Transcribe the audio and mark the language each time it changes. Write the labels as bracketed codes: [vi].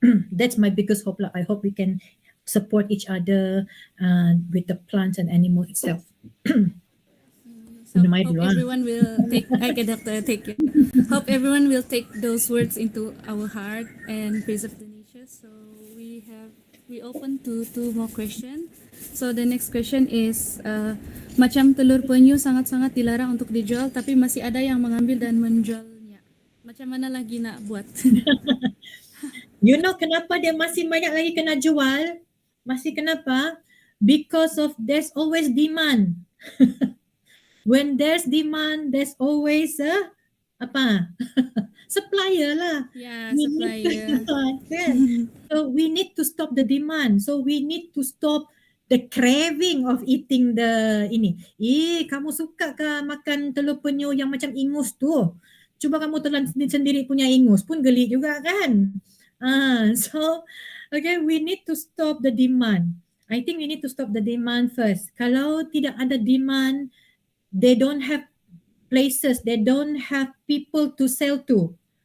[en] That's my biggest hope lah. I hope we can support each other with the plants and animal itself. So hope everyone will take. Okay, Doctor, take it. Hope everyone will take those words into our heart and preserve the nature. So we open to two more questions. So the next question is [ms] macam telur penyu sangat-sangat dilarang untuk dijual, tapi masih ada yang mengambil dan menjualnya. Macam mana lagi nak buat? You know kenapa dia masih banyak lagi kena jual? Masih kenapa? [en] Because of there's always demand. When there's demand, there's always a supplier lah. Yeah, supplier. So we need to stop the demand. So we need to stop the craving of eating the [ms] ini. Kamu suka ke makan telur penyu yang macam ingus tu? Cuba kamu telan sendiri punya ingus pun geli juga kan? [en] So, okay, we need to stop the demand. I think we need to stop the demand first. [ms] Kalau tidak ada demand, [en] they don't have places, they don't have people to sell to.